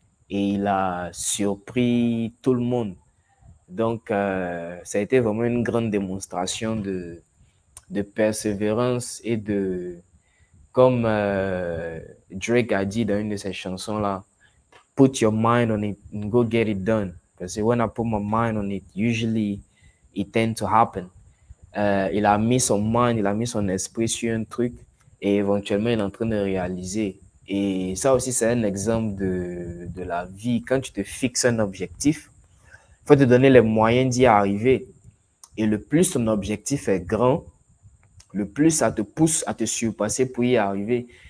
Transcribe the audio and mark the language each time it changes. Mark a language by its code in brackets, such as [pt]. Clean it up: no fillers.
[fr] Et il a surpris tout le monde. Donc, ça a été vraiment une grande démonstration de persévérance et de, comme Drake a dit dans une de ses chansons-là, [en] put your mind on it and go get it done. [fr] Parce que [en] when I put my mind on it, usually it tends to happen. [fr] Il a mis son mind, il a mis son esprit sur un truc et éventuellement il est en train de réaliser. Et ça aussi, c'est un exemple de la vie. Quand tu te fixes un objectif, il faut te donner les moyens d'y arriver. Et le plus ton objectif est grand, le plus ça te pousse à te surpasser pour y arriver.